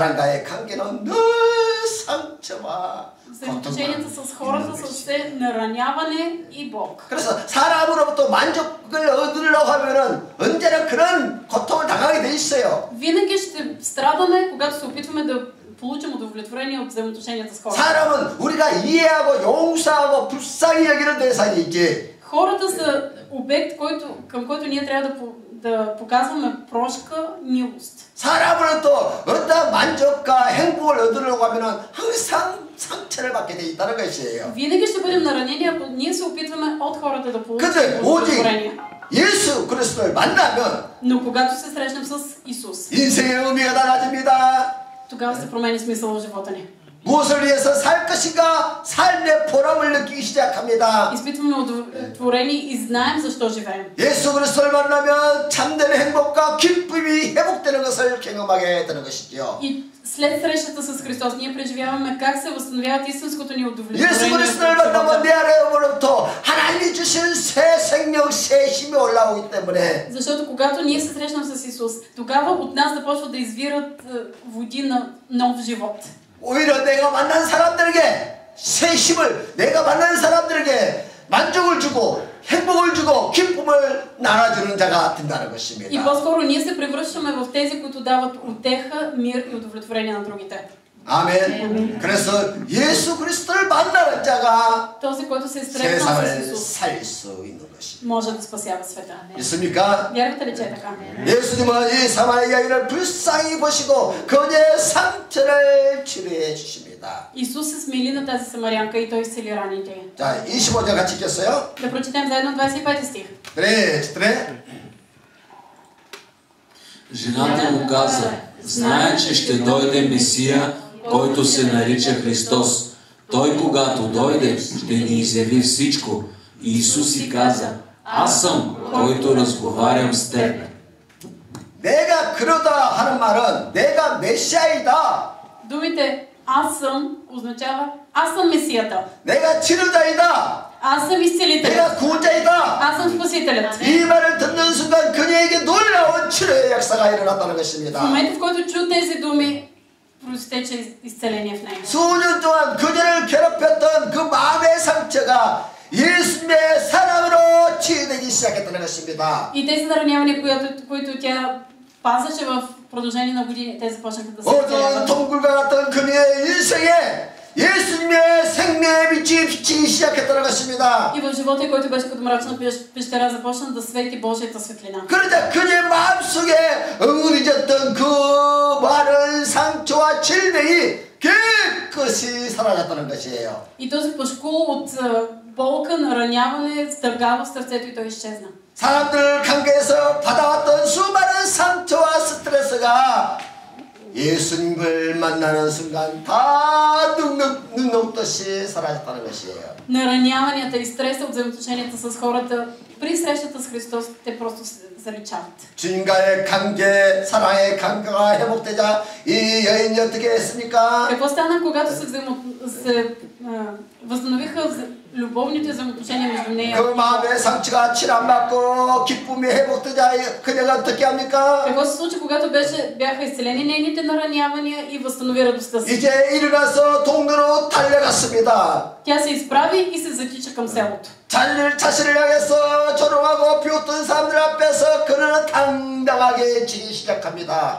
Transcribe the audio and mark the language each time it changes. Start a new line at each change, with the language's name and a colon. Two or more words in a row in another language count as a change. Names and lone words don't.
Korean: 사람과의 관계는 늘 상처와
Bulgarian: Взаимоотношенията с хората са все нараняване и Бог.
Korean: 그래서 사람으로부터 만족을 얻으려고 하면은 언제나 그런 고통을 당하게 돼 있어요.
Bulgarian: Винаги ще страдаме, когато се опитваме да получим удовлетворение от взаимоотношенията с хората.
Korean: 사람은 우리가 이해하고 용서하고 불쌍히 여기는 대상이지.
Bulgarian: Хората са обект, към който ние трябва да показваме прошка, милост.
Korean: 사람으로부터 어떤 만족과 행복을 얻으려고 하면은 항상 상처를 받게 돼 있다는 것이에요.
Bulgarian: Винаги ще бъдем наранени, ако ние се опитваме от хората да получим
Korean: 근데 오직
Bulgarian: удовлетворение.
Korean: 예수 그리스도를 만나면
Bulgarian: Но когато се срещнем с Исус,
Korean: 인생의 의미가 달라집니다.
Bulgarian: тогава се променя смисъл в живота ни.
Korean: 무엇을 위해서 살 것인가? 삶의 보람을 느끼기 시작합니다.
Bulgarian: Изпитваме удовлетворение и знаем защо живеем.
Korean: 예수 그리스도를 만나면 참된 행복과 기쁨이 회복되는 것을 경험하게 되는 것이죠.
Bulgarian: И след срещата с Христос ние преживяваме как се възстановяват истинското ни
Korean: 예수
Bulgarian: удовлетворение.
Korean: 그리스도를 만나면 내 안에로부터 하나님이 주신 새 생명, 새 힘이 올라오기 때문에
Bulgarian: Защото когато ние се срещнем с Исус, тогава от нас започват да извират води на нов живот.
Korean: 오히려 내가 만난 사람들에게 새 힘을, 내가 만난 사람들에게 만족을 주고 행복을 주고 기쁨을 나눠주는 자가 된다는
Bulgarian: И
Korean: 것입니다.
Bulgarian: по-скоро ние се превръщаме в тези, които дават утеха, мир и удовлетворение на другите.
Korean: 아멘. 그래서 예수 그리스도를 만나는 자가
Bulgarian: Този, който се е срещнал с
Korean: 세상을
Bulgarian: Исус,
Korean: 살릴 수 있는 것입니다.
Bulgarian: може да спасява света.
Korean: 있습니까?
Bulgarian: Вярвате ли, че е така?
Korean: 예수님은 이 사마리아 여인을 불쌍히 보시고 그녀의 상처를 치료해 주십니다.
Bulgarian: Исус се смили на тази самарянка и той изцели раните.
Korean: 자, 25절 같이 읽겠어요?
Bulgarian: Да прочетем заедно 25 стих.
Korean: 네.
Bulgarian: Жената му каза: знае, че ще дойде Месия, който се нарича Христос. Той, когато дойде, ще ни изяви всичко. И Исус си каза: аз съм, който разговарям с теб.
Korean: 내가 그러다 하는 말은 내가 메시아이다.
Bulgarian: Думите аз съм означава аз съм Месията.
Korean: 내가 치료자이다.
Bulgarian: Аз съм изцелителят.
Korean: 내가 구원자이다.
Bulgarian: Аз съм спасителят.
Korean: 이 말을 듣는 순간 그녀에게 놀라운 치료의 역사가 일어났다는
Bulgarian: В
Korean: 것입니다.
Bulgarian: момента, в който чу тези думи, проистече изцеление в нея.
Korean: 수년 동안 그녀를 괴롭혔던 그 마음의 상처가 예수님의 사랑으로 치유되기 시작했다는 것입니다.
Bulgarian: И тези наранявания, които тя пазеше в продължение на години, те започнаха да се
Korean: 어두운
Bulgarian: изцеляват.
Korean: 동굴과 같던 그녀의 인생에 예수님의 생명의 빛이 비치기 시작했다는 것입니다.
Bulgarian: И в живота, който беше като мрачна пещера, започна да свети Божията светлина.
Korean: 그러자 그녀의 마음속에 응어리졌던 그 많은 상처와 질병이 깨끗이 사라졌다는 것이에요.
Bulgarian: И този пашкул от болка, нараняване, стъргава в сърцето и той изчезна.
Korean: 사람들 관계에서 받아왔던 수많은 상처와 스트레스가 예수님을 만나는 순간 다 눈 녹듯이 사라졌다는 것이에요.
Bulgarian: Нараняванията и стреса от взаимоотношенията с хората при срещата с Христос, те просто се заличават.
Korean: 주님과의 관계, 사랑의 관계가 회복되자 이 여인이 어떻게 했습니까?
Bulgarian: Какво стана, когато се възстановиха любовните взаимоотношения между нея?
Korean: 그 마음의 상처가 치료받고 기쁨이 회복되자 그녀가 어떻게 합니까?
Bulgarian: Какво се случи, когато бяха изцелени нейните наранявания и възстанови радостта си?
Korean: 이제 일어나서 동네로 달려갔습니다.
Bulgarian: Тя се изправи и се затича към селото.
Korean: 자신을 향해서 조롱하고 비웃던 사람들 앞에서 그녀는 당당하게 지기 시작합니다.